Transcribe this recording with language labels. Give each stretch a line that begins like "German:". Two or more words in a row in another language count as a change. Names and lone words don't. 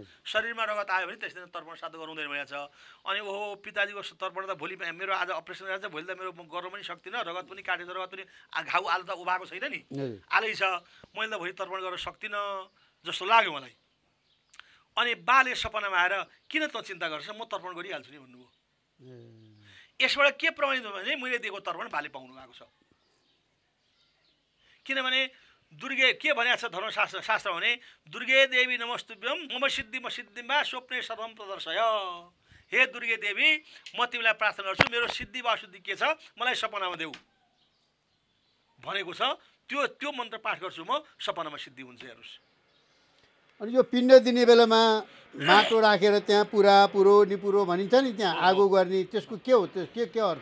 Nepali: शरीरमा रगत आयो भने त्यस दिन तर्पण श्राद्ध गर्नु हुँदैन भनेको छ। अनि ओहो पिताजीको तर्पण त भोलि मेरो आज अपरेसन गरेर चाहिँ भोलि त मेरो गर्न पनि सक्दिनँ, रगत पनि काटेको, रगत पनि घाउ आलो त उभाएको छैन नि, आलै छ, मैले त भोलि तर्पण गर्न सक्दिनँ जस्तो लाग्यो मलाई। अनि बाले सपनामा आएर किन त चिन्ता गर्छ, म तर्पण गरिहाल्छु नि भन्नुभयो। यसबाट के प्रमाणित भयो भने मैले दिएको तर्पण बाले पाउनु भएको छ। किनभने दुर्गे के भनेको छ धर्मशास्त्र भने
Sanskrit: दुर्गे देवी नमस्तुभ्यम मम सिद्धि सिद्धिमा स्वप्ने सर्वम प्रदर्शय।
Nepali: हे दुर्गे देवी, म तिमीलाई प्रार्थना गर्छु मेरो सिद्धि वा अशुद्धि के छ मलाई सपनामा देऊ भनेको छ। त्यो मन्त्र पाठ गर्छु म, सपनामा सिद्धि हुन्छ। हेर्नुहोस्, अनि यो पिण्ड दिने बेलामा माटो राखेर त्यहाँ पुरो निपुरो भनिन्छ नि, त्यहाँ आगो गर्ने, त्यसको के हो, के अर्थ?